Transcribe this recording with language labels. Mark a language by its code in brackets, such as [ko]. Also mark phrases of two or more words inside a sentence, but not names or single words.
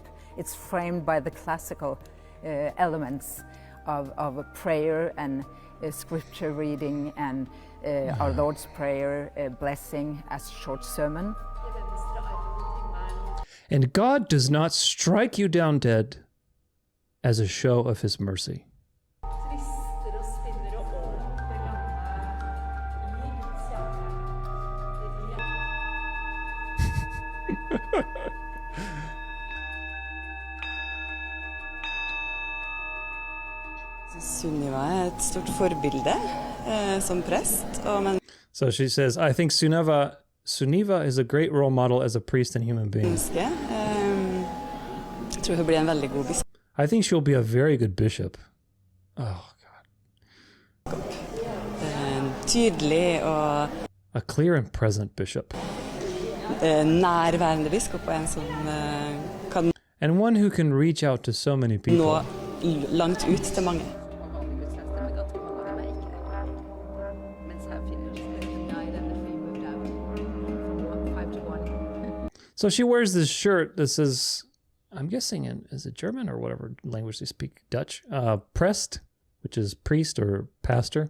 [en] It's framed by the classical elements of prayer and scripture reading and our Lord's Prayer, blessing as short sermon. And God does not strike you down dead as a show of his mercy. [no] Sunniva et stort forbilde som prest. [en] So she says, I think Sunniva is a great role model as a priest and human being. [no] Tror hun blir en veldig god biskop. [en] I think she'll be a very good bishop. Oh, [no] Tydelig og [en] a clear and present bishop. [no] Nærværende biskop og en som kan [en] And one who can reach out to so many people. [no] nå langt ut til mange. [en] So she wears this shirt that says, I'm guessing is it German or whatever language they speak, Dutch, prest, which is priest or pastor.